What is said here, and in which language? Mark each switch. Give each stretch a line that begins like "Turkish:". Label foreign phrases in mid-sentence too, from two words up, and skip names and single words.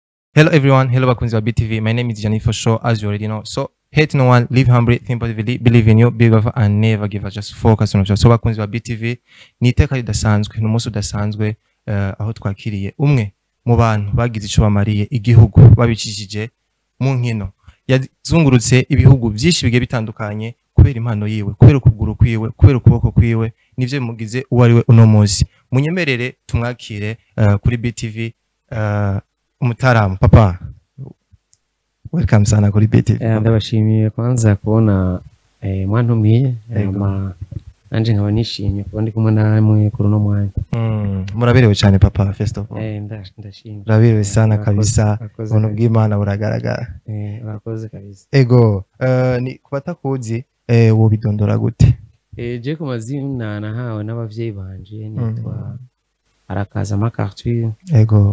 English: Hello everyone, hello
Rundi: bakunzi wa BTV.
English: My name is Johnny for sure, as you already know. So hate no one, live humbly, think positively, believe in you, big over and never give up. Just focus on yourself.
Rundi: So bakunzi wa BTV, ni iteka ridasanzwe, ni umunsi udasanzwe aho twakiriye umwe mu bantu bagize ico bamariye igihugu babicishije mu nkino. Yazungurutse ibihugu byinshi bigiye bitandukanye kubera impano yiwe, kubera ukuguru kwiwe, kubera ukuboko kwiwe, nivyo bimugize uwo ari we uno munsi. Munyemerere tumwakire kuri BTV umutaramu papa, welcome sana kuri BTV. Ndabashimiye kwanza kubona mwantumiye nanje nkaba nishimye kuba ndi kumwe namwe kuri uno mwanya. Muraberewe cyane papa,
English: first of all.
Rundi: Ndashimye. Muraberewe sana kabisa, ubuntu bw'Imana buragaragara. Urakoze kabisa. Ego, ni kubatakuzi wo bidondora gute? Je ku mazina nahawe n'abavyeyi banje nitwa Arakaza Macarture. Ego.